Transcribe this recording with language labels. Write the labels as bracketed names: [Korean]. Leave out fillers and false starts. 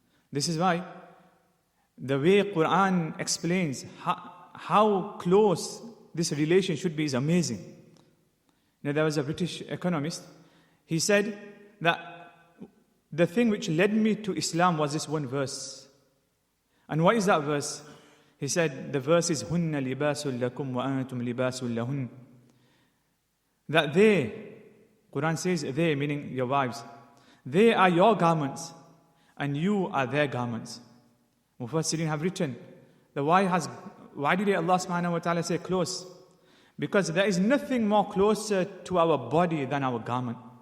[English] This is why the way Quran explains how close this relation should be is amazing. Now, there was a British economist. He said that the thing which led me to Islam was this one verse. And what is that verse? He said, the verse is [Arabic] هُنَّ لِبَاسٌ لَكُمْ وَأَنْتُمْ لِبَاسٌ لَهُنَّ. [English] That they, Quran says they, meaning your wives, they are your garments and you are their garments. Mufassirin have written, why did Allah subhanahu wa ta'ala say close? Because there is nothing more closer to our body than our garment.